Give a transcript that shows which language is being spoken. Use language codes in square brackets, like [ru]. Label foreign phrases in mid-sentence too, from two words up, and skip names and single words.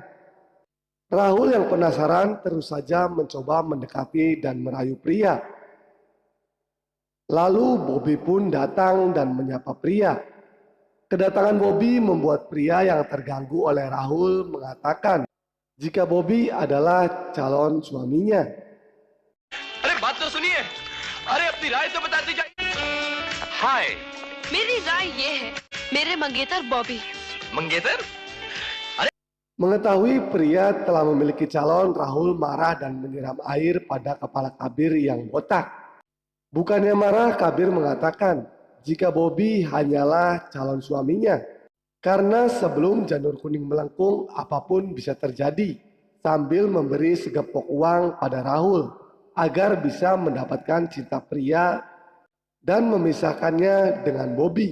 [id] Rahul yang penasaran terus saja mencoba mendekati dan merayu Priya. Lalu Bobby pun datang dan menyapa Priya. Kedatangan Bobby membuat Priya yang terganggu oleh Rahul mengatakan jika Bobby adalah calon suaminya. [hi] अरे बात तो सुनिए, अरे अपनी राय तो बताते जाइए। हाय, मेरी राय ये है, मेरे मंगेतर बॉबी। मंगेतर? [id] Mengetahui Priya telah memiliki calon, Rahul marah dan menyiram air pada kepala Kabir yang botak. Bukannya marah, Kabir mengatakan jika Bobby hanyalah calon suaminya. Karena sebelum janur kuning melengkung, apapun bisa terjadi, sambil memberi segepok uang pada Rahul agar bisa mendapatkan cinta pria dan memisahkannya dengan Bobby.